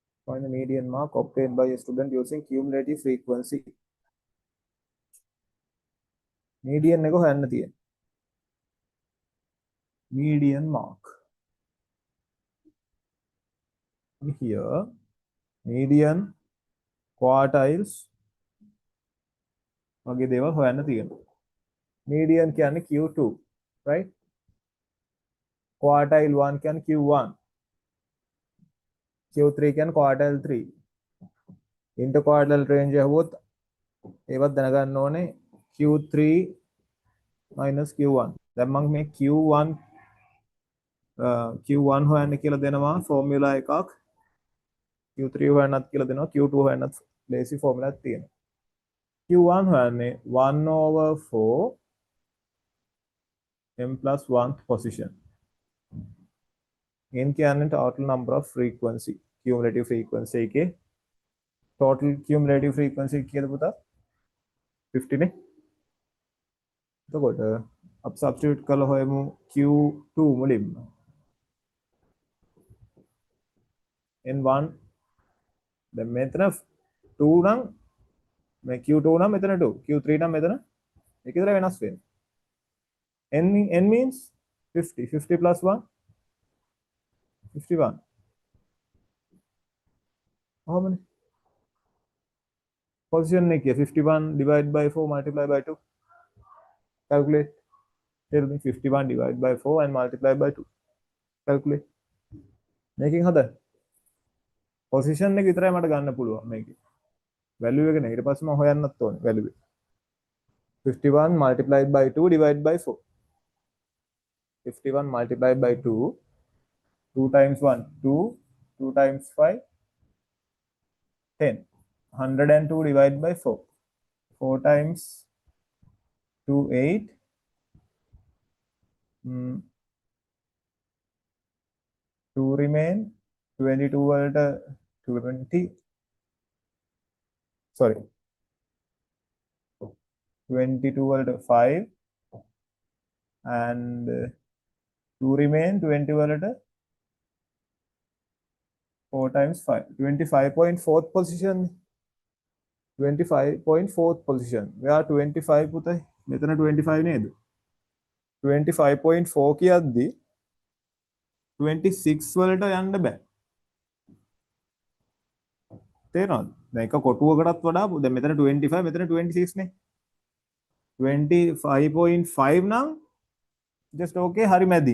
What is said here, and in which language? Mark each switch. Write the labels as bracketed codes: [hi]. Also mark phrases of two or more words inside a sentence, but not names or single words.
[en] Find the median mark obtained by a student using cumulative frequency. [si] Median එක හොයන්න තියෙන. [en] Median mark. Here, median quartiles [si] වගේ දේවල් හොයන්න තියෙනවා. Median කියන්නේ Q2, right? Quartile 1 කියන්නේ Q1. Q3 කියන්නේ quartile 3. [en] Interquartile range [si] ඇහුවොත් ඒවත් දැනගන්න ඕනේ [en] Q3 minus Q1. [si] දැන් මම මේ Q1 හොයන්න කියලා දෙනවා ෆෝමියුලා එකක්. Q3 හොයන්නත් කියලා දෙනවා. Q2 හොයන්නත් ලේසි ෆෝමියුලා එකක් තියෙනවා. [en] Q1 හොයන්නේ 1/4 m plus 1th position. n කියන්නේ total number of frequency, cumulative frequency එකේ total cumulative frequency [si] කීයද පුතා? 50 නේ. එතකොට අප substitute කළා හොයමු Q2 මුලින්ම. n1 දැන් මෙතන 2 නම් මේ Q2 නම් මෙතන 2, Q3 නම් මෙතන ඒක විතර වෙනස් වෙන්නේ. [en] n means 50. 50 plus 1 51. කොහොමද? Position එකේ 51 divided by 4 multiplied by 2. Calculate. Tell me 51 divided by 4 and multiplied by 2. Calculate. [si] මේකෙන් හද. Position එක විතරයි මට ගන්න පුළුවන් මේකේ. Value එක නේ. ඊට පස්සේ මම හොයන්නත් ඕනේ value එක. [en] 51 multiplied by 2 divided by 4. 51 multiplied by 2. 2 times 1, 2. 2 times 5, 10. 102 divided by 4. 4 times 2, 8. 2 remain. [si] 22 වලට 20. Sorry. 22 වලට 5. [en] And 2 remain. [si] 20 වලට 4 times 5. [en] 25.4th position. 25.4th position. [si] Where 25 පුතේ? මෙතන 25 නේද? 25.4 කියද්දි 26 වලට යන්න බෑ. තේරෙනවද? දැන් එක කොටුවකටත් වඩා දැන් මෙතන 25 මෙතන 26 නේ. 25.5 නම් [en] just okay [si] හරි මැදි.